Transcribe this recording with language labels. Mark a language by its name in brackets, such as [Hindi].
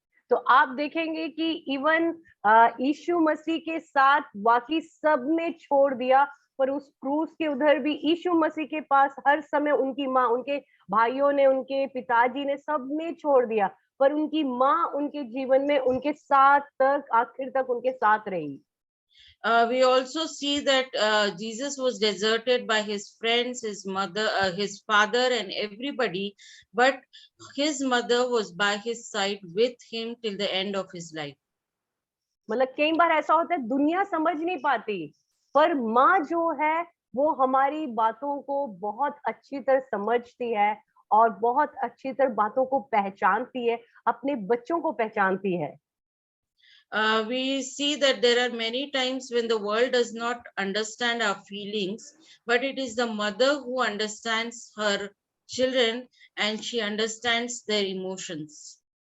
[Hindi] तो आप देखेंगे कि इवन यीशु मसीह के साथ बाकी सब ने छोड़ दिया, पर उस क्रूस के उधर भी यीशु मसीह के पास हर समय उनकी माँ, उनके भाइयों ने, उनके पिताजी ने, सब ने छोड़ दिया, पर उनकी माँ उनके जीवन में उनके साथ तक, आखिर तक उनके साथ रही। [English] We also see that Jesus was deserted by his friends, his mother, his father, and everybody, but his mother was by his side with him till the end of his life. [Hindi] मतलब कई बार ऐसा होता है दुनिया समझ नहीं पाती, पर माँ जो है वो हमारी बातों को बहुत अच्छी तरह समझती है और बहुत अच्छी तरह बातों को पहचानती है, अपने बच्चों को पहचानती है। [English] We see that there are many times when the world does not understand our feelings, but it is the mother who understands her children and she understands their emotions.